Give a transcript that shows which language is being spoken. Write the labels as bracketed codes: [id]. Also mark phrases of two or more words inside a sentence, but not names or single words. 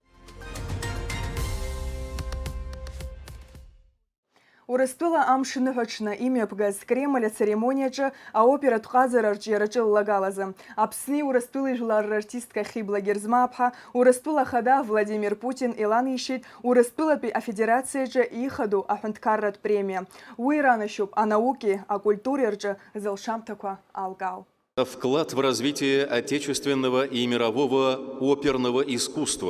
[ab] Урыстәыла амшныҳәаҽны имҩаԥгаз Кремль ацеремониаҿы аоператә ҟазара арҿиараҿы ллагалазы Аԥсни Урыстәылеи жәлар рартистка Хибла Герзмааԥҳа Урыстәыла Ахада Владимир Путин иланишьеит Урыстәылатәи афедерациаҿы ихадоу аҳәынҭқарратә премиа. Уи иранашьоуп анауки, акультуреи рҿы зылшамҭақәа алкаау. [ru] Вклад в развитие отечественного и мирового оперного искусства.